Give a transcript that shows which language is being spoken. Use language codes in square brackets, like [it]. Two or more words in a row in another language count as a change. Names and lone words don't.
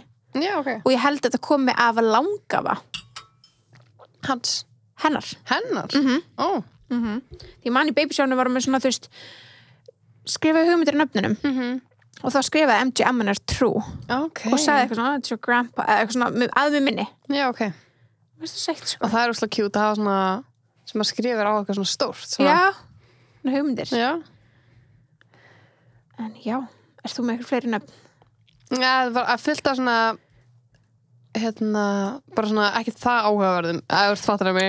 [is] Já, ok. Og ég held að þetta komi af langafa. Hans? Hennar? Því mann í babysjánu var með svona, þú veist, skrifaði hugmyndir í nöfnunum og þá skrifaði MG Ammaner True og sagði eitthvað svona, [en] it's your grandpa eða eitthvað svona, að við minni. [is] Já, ok. Veist það sætt, sko. Og það er úrslega cute að hafa svona sem að skrifa á eitthvað svona stórt svona. Já, svona hugmyndir. Já. En já, ert þú með eitthvað fleiri nöfn? Já, það var að fylta svona bara svona ekki það áhugaverðum eða þú fattar það mig.